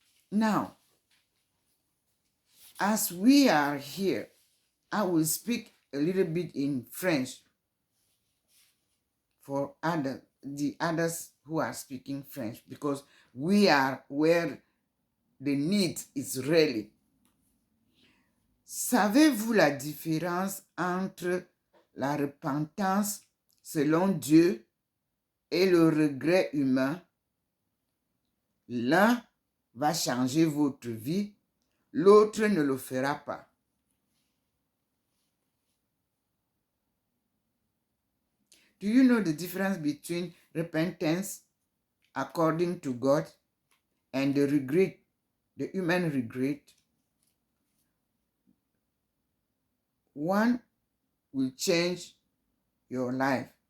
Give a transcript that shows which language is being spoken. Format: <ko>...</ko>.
<en>Now, as we are here, I will speak a little bit in French for the others who are speaking French, because we are where the need is really.</en> <fr>Savez-vous la différence entre la repentance selon Dieu et le regret humain? L'un va changer votre vie, l'autre ne le fera pas.</fr> <en>Do you know the difference between repentance according to God and the regret, the human regret? One will change your life.</en>